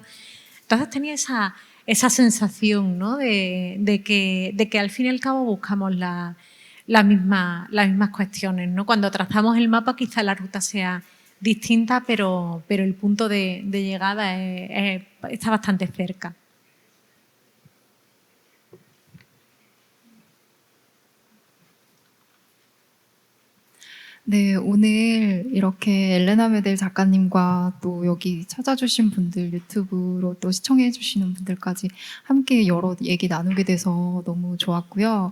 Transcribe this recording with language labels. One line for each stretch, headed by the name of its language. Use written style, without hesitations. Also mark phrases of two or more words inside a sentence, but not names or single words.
Spanish: Entonces tenía esa sensación, ¿no? de que al fin y al cabo buscamos las mismas cuestiones, ¿no? Cuando trazamos el mapa quizá la ruta sea distinta, pero el punto de llegada está bastante cerca.
Korean: 네, 오늘 이렇게 엘레나 메델 작가님과 또 여기 찾아주신 분들, 유튜브로 또 시청해주시는 분들까지 함께 여러 얘기 나누게 돼서 너무 좋았고요.